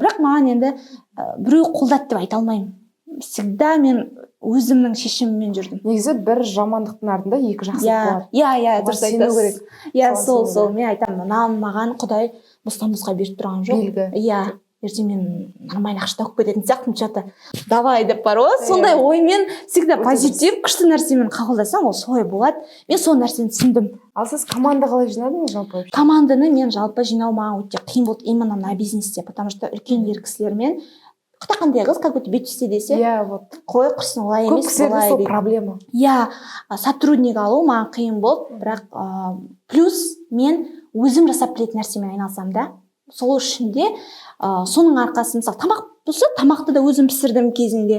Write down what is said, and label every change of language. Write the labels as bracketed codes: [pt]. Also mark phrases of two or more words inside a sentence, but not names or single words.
[kk] Бірақ маған енді біреу қолдады деп айта алмаймын. Всегда мен өзімнің шешіміммен жүрдім. Негізі бір жамандықтың артында екі жақсылық болады. Иә, дұрыс айтасыз. Иә, сол. Мен айтамын, маған Құдай бостан-босқа беріп тұрған жоқ. Иә. Ертең мен нормально ақша тауып кететін сияқтымын, [ru] что-то давай [kk] деп бар ғой. Сондай оймен всегда позитив, күшті нәрсемен қабылдасаң, ол солай болады. Мен сол нәрсені түсіндім. Ал сіз команда қалай жинадыңыз жалпы? Команданы мен жалпы жинау маған өте қиын болды [ru] именно на [kk] бизнесте, [ru] потому что [kk] үлкен ер кісілермен қандай қыз, [ru] как будто [kk] бетүсте десе, қой құрсын, олай емес, көп кісілерде сол проблема. Иә, сотрудник алу маған қиын болды, бірақ плюс мен өзім жасап білетін нәрсемен айналсам да, сол үшін де соның арқасы, мысалы тамақ болса, тамақты да өзім пісірдім кезінде.